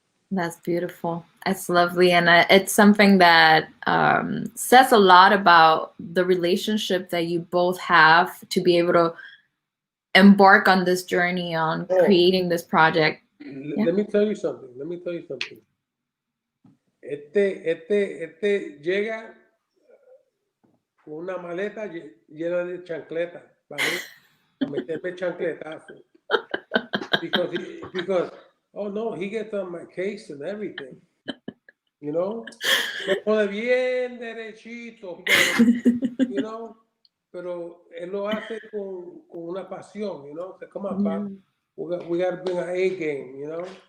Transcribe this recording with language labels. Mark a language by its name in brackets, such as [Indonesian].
[English] That's beautiful. It's lovely. And it's something that says a lot about the relationship that you both have to be able to embark on this journey on creating this project. Let me tell you something. [Spanish] Este llega con una maleta llena de chancletas para meterme chancletazo. [English] Because oh no, he gets on my case and everything, you know. [Spanish] Me pone bien derechito, [English] you know. [Spanish] Pero él lo hace con una pasión, [English] you know. So, come on, Pop. We got to bring our A game, you know.